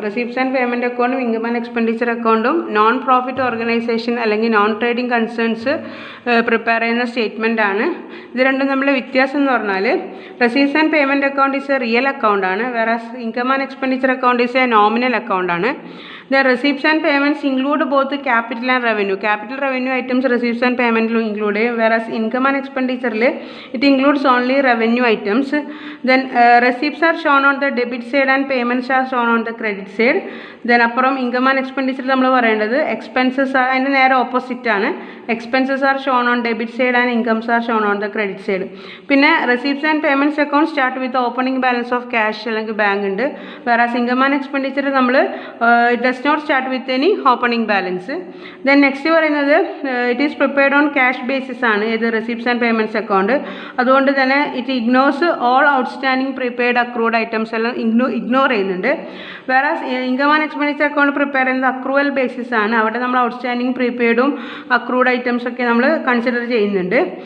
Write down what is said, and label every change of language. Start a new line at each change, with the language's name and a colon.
Malayalam: Receipts and payment അക്കൗണ്ടും income and expenditure അക്കൗണ്ടും non profit organisation അല്ലെങ്കിൽ നോൺ ട്രേഡിംഗ് കൺസേൺസ് പ്രിപ്പയർ ചെയ്യുന്ന statement ആണ്. ഇത് രണ്ടും തമ്മിലെ വ്യത്യാസം എന്ന് പറഞ്ഞാൽ receipts and payment account is A real account ആണ്, വേറെ income and expenditure account is A nominal account ആണ്.
English: The receipts and payments include both capital and revenue. Capital revenue items receipts and payment include, whereas income and expenditure it includes only revenue items. Then receipts are shown on the debit side and payments are shown on the credit side.
Malayalam: Then appuram
English: income and expenditure
Malayalam: നമ്മൾ പറയേണ്ടത്
English: expenses are
Malayalam: അതിൻ്റെ നേരെ opposite ആണ്.
English: Expenses are shown on debit side and incomes are shown on the credit side. പിന്നെ receipts and payments account start with the opening balance of cash
Malayalam: അല്ലെങ്കിൽ bank ഉണ്ട്.
English: whereas income and expenditure നമ്മൾ it does does not start with any opening balance.
Malayalam: Then next പറയുന്നത്
English: It is prepared on cash basis ആണ്, ഇത് receipts and payments account.
Malayalam: അതുകൊണ്ട് തന്നെ
English: it ignores all outstanding prepaid accrued items
Malayalam: എല്ലാം ignore ചെയ്യുന്നുണ്ട്. വേറെ income and expenditure account prepare ചെയ്യുന്നത് accrual basis ആണ്, അവിടെ നമ്മൾ ഔട്ട്സ്റ്റാൻഡിങ് പ്രീപെയ്ഡും അക്രൂഡ് ഐറ്റംസ് ഒക്കെ നമ്മൾ കൺസിഡർ ചെയ്യുന്നുണ്ട്.